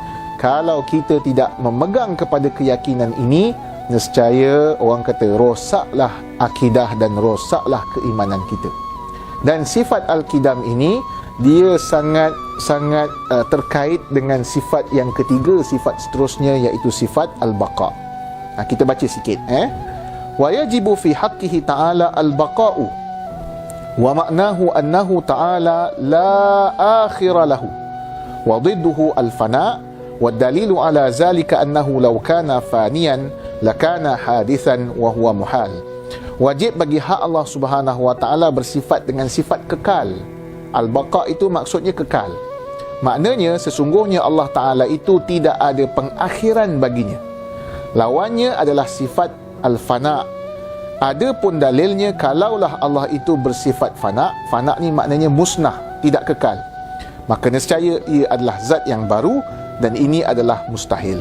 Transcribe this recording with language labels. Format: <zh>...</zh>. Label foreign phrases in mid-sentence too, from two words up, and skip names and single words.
<ms>Kalau kita tidak memegang kepada keyakinan ini, nescaya orang kata rosaklah akidah dan rosaklah keimanan kita. Dan sifat al-qidam ini dia sangat terkait dengan sifat yang ketiga, sifat seterusnya, iaitu sifat al-baqa. Kita baca sikit.</ms> <ar>وَيَجِبُ فِي حَقِّهِ تَعَالَى البَقَاءُ وَمَعْنَاهُ أَنَّهُ تَعَالَى لَا آخِرَ لَهُ وَ ضده الفناء والدليل على ذلك أنه لو كان فانيا لكان حادثا وهو محال.</ar> <ms>Wajib bagi hak Allah</ms> <ar>سبحانه وتعالى</ar> <ms>bersifat dengan sifat kekal. Al-baqa itu maksudnya kekal. Maknanya sesungguhnya Allah Taala itu tidak ada pengakhiran baginya. Lawannya adalah sifat al-fana. Ada pun dalilnya kalaulah Allah itu bersifat fana, fana ni maknanya musnah, tidak kekal, maka nescaya ia adalah zat yang baru dan ini adalah mustahil.</ms>